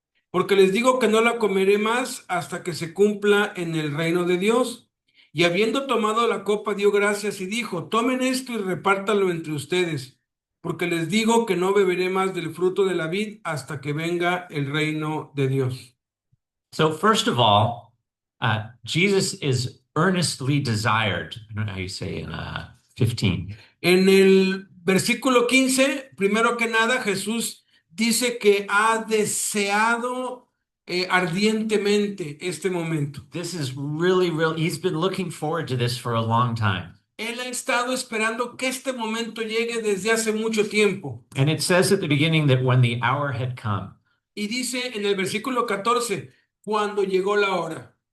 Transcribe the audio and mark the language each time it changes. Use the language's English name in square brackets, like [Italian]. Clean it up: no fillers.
[Spanish] Porque les digo que no la comeré más hasta que se cumpla en el reino de Dios. Y habiendo tomado la copa, dio gracias y dijo: tomen esto y repártalo entre ustedes, porque les digo que no beberé más del fruto de la vid hasta que venga el reino de Dios. [English] So first of all, Jesus is earnestly desired. I don't know how you say in 15. [Spanish] En el versículo 15, primero que nada, Jesús dice que ha deseado ardientemente este momento. [English] This is really, he's been looking forward to this for a long time. [Spanish] Él ha estado esperando que este momento llegue desde hace mucho tiempo. [English] And it says at the beginning that when the hour had come. [Spanish] Y dice en el versículo 14, cuando llegó la hora.